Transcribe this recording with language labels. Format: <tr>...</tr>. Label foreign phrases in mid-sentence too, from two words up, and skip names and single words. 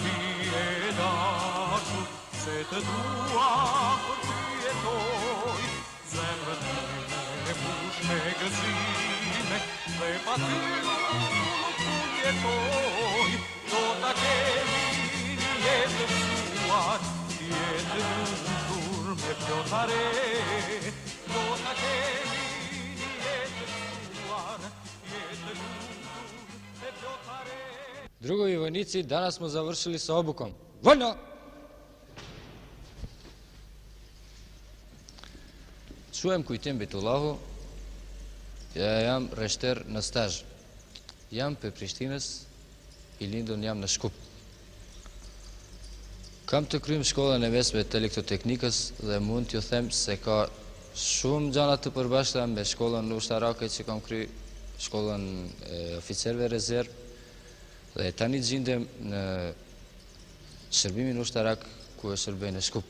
<sq>I e dashur, se të dua për ty jetoj, zemrën e mbush me gëzime, dhe pa ty nuk mund jetoj, do ta kemi një jetë mësuar, jetë lumtur me plotare, do ta kemi një jetë mësuar, jetë lumtur me plotare.</sq> <sr>Drugovi vojnici, danas smo završili sa obukom. Voljno!</sr> <sq>Quhem Kujtim Bitullahu, jam reshter në stazh. Jam për Prishtinës, I lindur jam në Shkup. Kam të kryem shkollën e mesme të elektroteknikës dhe mund t'ju them se ka shumë gjana të përbashkëta me shkollën ushtarake që kam kry, shkollën e oficerëve rezervë, dhe tani gjindem në shërbimin ushtarak ku e shërbej në Shkup.</sq>